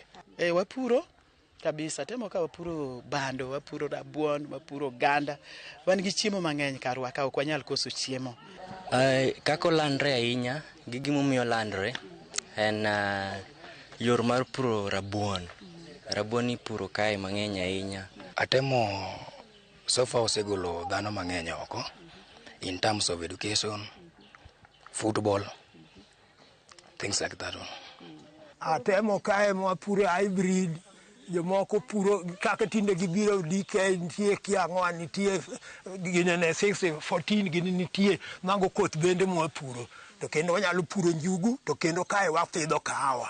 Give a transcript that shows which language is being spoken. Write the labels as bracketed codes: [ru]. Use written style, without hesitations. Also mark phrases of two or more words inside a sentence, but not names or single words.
[luo] Wapuro kabisa Atemo, ka wapuro bando, wapuro rabuon, wapuro ganda, wan gi chiemo mang'eny karwa ka ok wanyal koso chiemo. Kako landre ahinya, gi gimomiyo landre en yor mar puro rabuon. Rabuon ipuro kae mang'eny ahinya. Atemo [en] so far [luo] osegolo dhano mang'eny oko [en] in terms of education, football, things like that. [luo] Atemo kae ma puro hybrid, jomoko puro kaka tinde gibiro dike, nitie kiang'o, nitie ginene 614 gini nitie mago koth bende mwapuro. To kendo wanyalo puro njugu, to kendo kae wapidho kahawa.